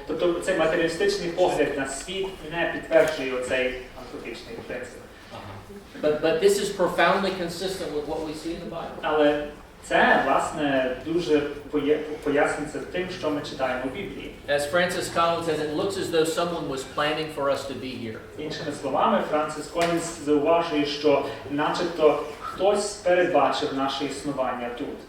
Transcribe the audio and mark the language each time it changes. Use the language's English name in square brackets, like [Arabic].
[Ukrainian] Тобто цей матеріалістичний погляд на світ не підтверджує оцей антропічний принцип. [English] But this is profoundly consistent with what we see in the Bible. [Ukrainian] Але це, власне, дуже пояснюється тим, що ми читаємо в Біблії. [English] As Francis Collins says, it looks as though someone was planning for us to be here. [Ukrainian] Іншими словами, Франсис Колінс зауважує, що начебто хтось передбачив наше існування тут.